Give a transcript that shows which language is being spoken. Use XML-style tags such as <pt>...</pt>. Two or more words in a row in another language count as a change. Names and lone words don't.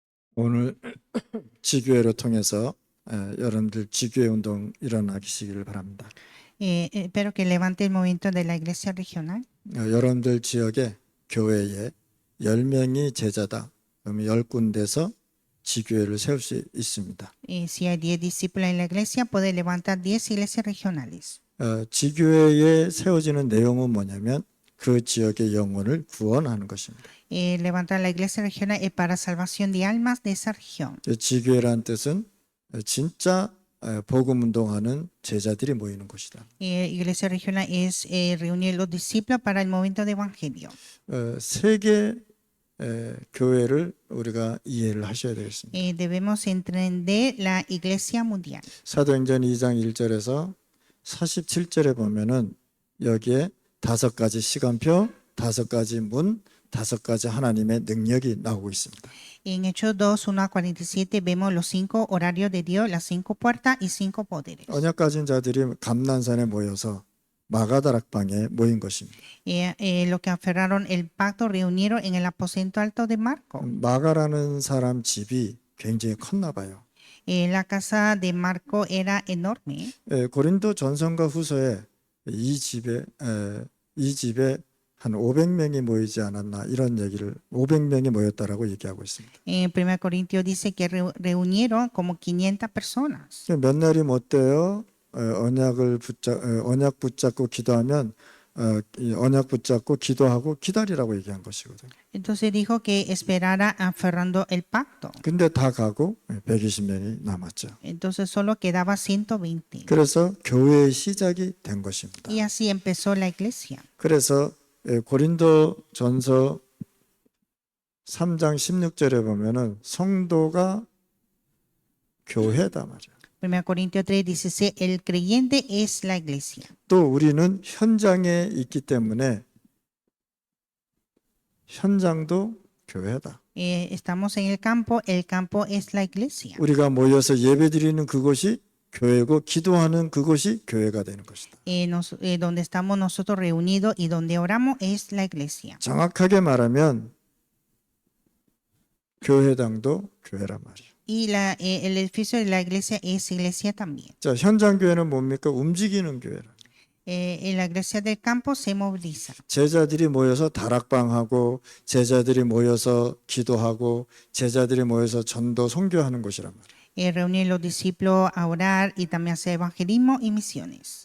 <ko>오늘 지교회를 통해서 여러분들 지교회 운동 일어나시기를 바랍니다.</ko> <es>Espero que levante el movimiento de la iglesia regional.</es> <ko>여러분들 지역에 교회에 10명이 제자다. 그러면 10군데서 지교회를 세울 수 있습니다.</ko> <es>Si hay 10 discípulos en la iglesia, puede levantar 10 iglesias regionales.</es> <ko>지교회에 세워지는 내용은 뭐냐면 그 지역의 영혼을 구원하는 것입니다.</ko> <es>Levantar la iglesia regional es para salvación de almas de esa región.</es> <ko>지교회라는 뜻은 진짜 복음 운동하는 제자들이 모이는 곳이다.</ko> <es>Iglesia regional es reunir los discípulos para el movimiento de evangelio.</es> <ko>세계 교회를 우리가 이해를 하셔야 되겠습니다.</ko> <es>Debemos entender la iglesia mundial.</es> <ko>사도행전 2장 1절에서 47절에 보면은 여기에 5가지 시간표, 5가지 문, 5가지 하나님의 능력이 나오고 있습니다.</ko> <es>En Hechos 2, 1 a 47 vemos los 5 horarios de Dios, las 5 puertas y 5 poderes.</es> <ko>언약 가진 자들이 감난산에 모여서 마가다락방에 모인 것입니다.</ko> <es>Los que aferraron el pacto reunieron en el aposento alto de Marco.</es> <ko>마가라는 사람 집이 굉장히 컸나 봐요.</ko> <es>La casa de Marco era enorme.</es> <ko>고린도 전서과 후서에 이 집에 한 500명이 모이지 않았나 이런 얘기를 500명이 모였다라고 얘기하고 있습니다.</ko> <es>En 1 Corintios dice que reunieron como 500 personas.</es> <ko>몇 날이 못 돼요. 언약 붙잡고 기도하면 언약 붙잡고 기도하고 기다리라고 얘기한 것이거든요.</ko> <es>Entonces dijo que esperara aferrando el pacto.</es> <ko>근데 다 가고 120명이 남았죠.</ko> <es>Entonces solo quedaba 120.</es> <ko>그래서 교회의 시작이 된 것입니다.</ko> <es>Y así empezó la iglesia.</es> <ko>그래서 고린도 전서 3장 16절에 보면은 성도가 교회다 말이야.</ko> <es>1 Corintios 3:16, el creyente es la iglesia.</es> <ko>또 우리는 현장에 있기 때문에 현장도 교회다.</ko> <es>Estamos en el campo es la iglesia.</es> <ko>우리가 모여서 예배드리는 그곳이 교회고 기도하는 그곳이 교회가 되는 것이다.</ko> <es>Donde estamos nosotros reunidos y donde oramos es la iglesia.</es> <ko>정확하게 말하면 교회당도 교회란 말이에요.</ko> <es>Y el edificio de la iglesia es iglesia también.</es> <ko>자, 현장 교회는 뭡니까? 움직이는 교회라.</ko> <es>En la iglesia del campo se moviliza.</es> <ko>제자들이 모여서 다락방하고 제자들이 모여서 기도하고 제자들이 모여서 전도 선교하는 곳이란 말이에요.</ko> <es>Reunir los discípulos a orar y también hacer evangelismo y misiones.</es>